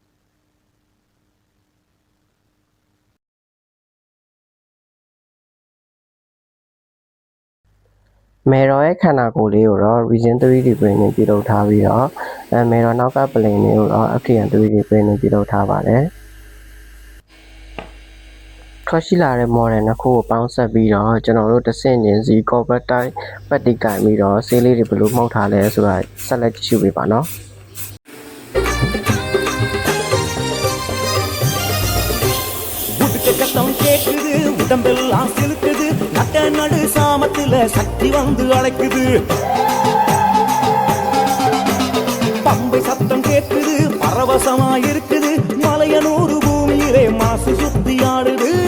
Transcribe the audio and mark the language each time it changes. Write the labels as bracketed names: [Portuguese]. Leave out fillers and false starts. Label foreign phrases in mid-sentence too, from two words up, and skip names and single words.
[Burmese] မယ်တော်ရဲ့ခန္ဓာကိုယ်လေးကိုတော့ [English] Resin 3D printing [Burmese] ပြုလုပ်ထားပြီးတော့မယ်တော်နောက်က plane လေးကိုတော့ [English] FTN 3D printing [Burmese] ပြုလုပ်ထားပါတယ် ထွက်ရှိလာတဲ့ model နှစ်ခုကိုပေါင်းဆက်ပြီးတော့ကျွန်တော်တို့တစ်ဆင့်ချင်းစီ [English] cover type [Burmese] ပတ်တိကင်ပြီးတော့ဆေးလေးတွေဘယ်လိုမှုတ်ထားလဲဆိုတာဆက်လက်ကြည့်ရှုပေးပါနော် [Tamil] கட்டம் கேக்குது உடம்பெல்லாம் சிலுக்குது நட்ட நடு சாமத்துல சக்தி வந்து அழைக்குது பம்பை சத்தம் கேக்குது பரவசமா இருக்குது மலையனூறு பூமியிலே மாசு சுத்தி ஆடுது